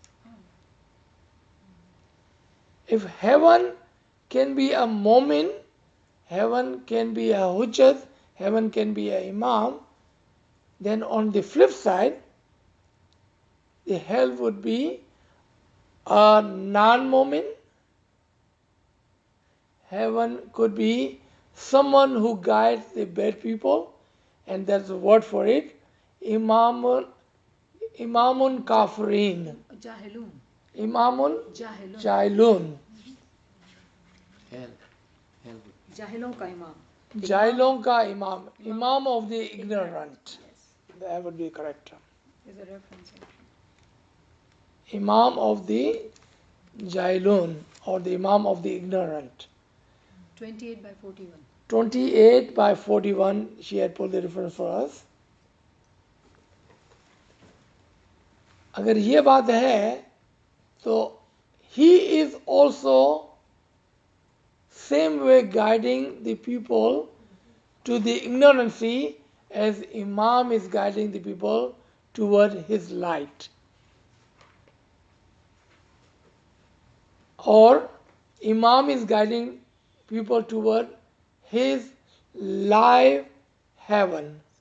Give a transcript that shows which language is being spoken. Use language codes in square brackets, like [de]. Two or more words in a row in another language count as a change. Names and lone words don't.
[en] If heaven can be a mu'min, heaven can be a hujjat, heaven can be a imam, then on the flip side, the hell would be a non-mu'min. Heaven could be someone who guides the bad people, and that's the word for it, [ar] imamun kafirin, [en] Jahilun. imamun Jahilun. jahilun, Hell. Hell. [hi] Jahilon ka imam. jahilon ka imam, [en] imam of the ignorant. Yes. That would be correct term. There's a reference. Imam of the jahilun, or the imam of the ignorant. 28 by 41. 28 by 41, she had pulled the reference for us. [hi] अगर ये बात है तो [en] he is also same way guiding the people to the ignorancy as Imam is guiding the people toward his light. Or Imam is guiding people toward his live heaven.